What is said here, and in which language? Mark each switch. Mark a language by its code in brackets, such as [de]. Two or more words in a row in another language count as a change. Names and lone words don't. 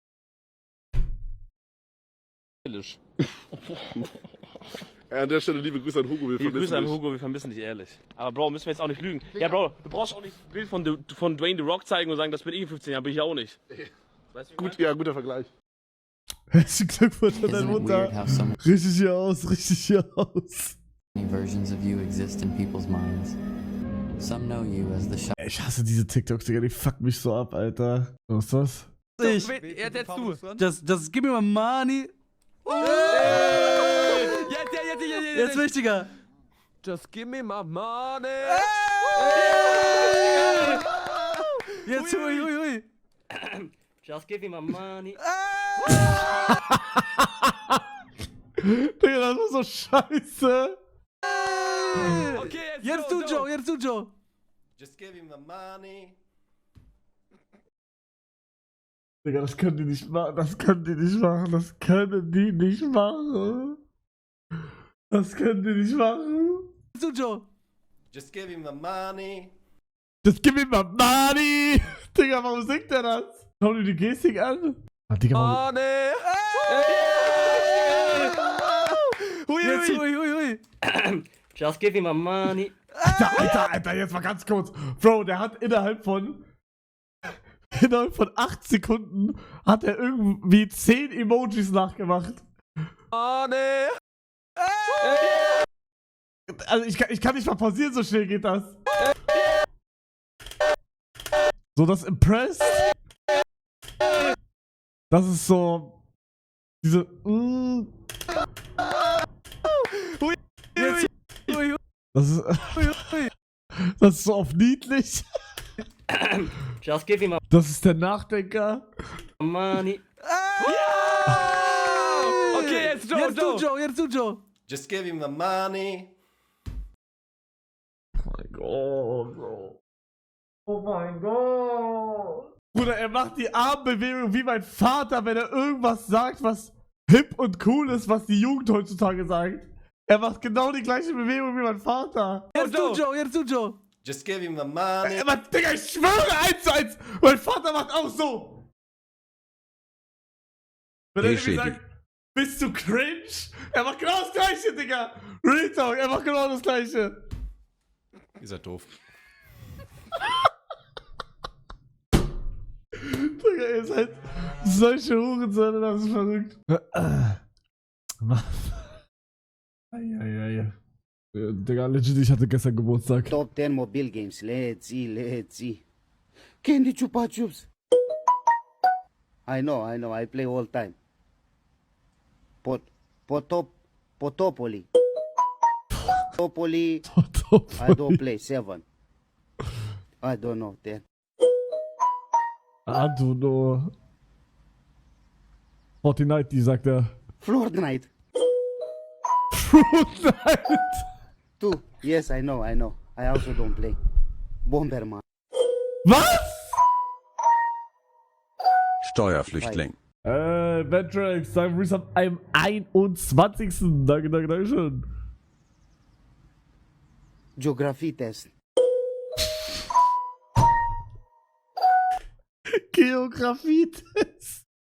[de] Ja, an der Stelle liebe Grüße an Hugo. Liebe Grüße an Hugo, wir vermissen dich ehrlich. Aber Bro, müssen wir jetzt auch nicht lügen. Ja, Bro, du brauchst auch nicht ein Bild von Dwayne The Rock zeigen und sagen, das bin ich in 15 Jahren, bin ich auch nicht. Weißt du, gut, ja, guter Vergleich. Herzlichen Glückwunsch an deine Mutter. Richtig hier aus, richtig hier aus. [en] Versions of you exist in people's minds. Some know you as the shot. [de] Ich hasse diese TikToks, Digga, die fucken mich so ab, Alter. Was ist das? Jetzt du. [en] Just give me my money. [de] Jetzt wichtiger. [en] Just give me my money. [de] Jetzt hui. [en] Just give me my money. [de] Digga, das ist so scheiße. Okay, jetzt du, Joe. [en] Just give him the money. [de] Digga, das können die nicht machen. Das können die nicht machen. Jetzt du, Joe. [en] Just give him the money. Just give me my money. [de] Digga, warum singt der das? Schau dir die Gestik an. Ah, Digga, warum... Money. Jetzt hui. [en] Just give him my money. [de] Alter, jetzt mal ganz kurz. Bro, der hat innerhalb von 8 Sekunden hat er irgendwie 10 Emojis nachgemacht. [en] Money. [de] Also ich kann nicht mal pausieren, so schnell geht das. So, das Impressed. Das ist so... Diese... Das ist so auf niedlich. [en] Just give him a [de] Das ist der Nachdenker. [en] money. [de] Okay, jetzt du, Joe. [en] Just give him the money. [de] Oh mein Gott, Bro. Oh mein Gott. Bruder, er macht die Armbewegung wie mein Vater, wenn er irgendwas sagt, was hip und cool ist, was die Jugend heutzutage sagt. Er macht genau die gleiche Bewegung wie mein Vater. Jetzt du, Joe. [en] Just give him the money. [de] Aber, Digga, ich schwöre 1:1. Mein Vater macht auch so. Wenn er irgendwie sagt, bist du cringe? Er macht genau das gleiche, Digga. [en] Real Talk, [de] er macht genau das gleiche. Ihr seid doof. Digga, ihr seid solche Hurensöhne, das ist verrückt. Eieiei. Digga, legit, ich hatte gestern Geburtstag. [en] Top 10 mobile games. Let's see. Candy Chupa Chups. I know. I play all time. Potopoli. I don't play 7. I don't know 10. I don't know. [de] Fortnite, die sagt er. Fortnite. Fortnite. [en] Two. Yes, I know. I also don't play. Bomberman. [de] Was? Steuerflüchtling. Ventrax, dein Resub am 21. Danke schön. Geografie-Test. Geografie-Test.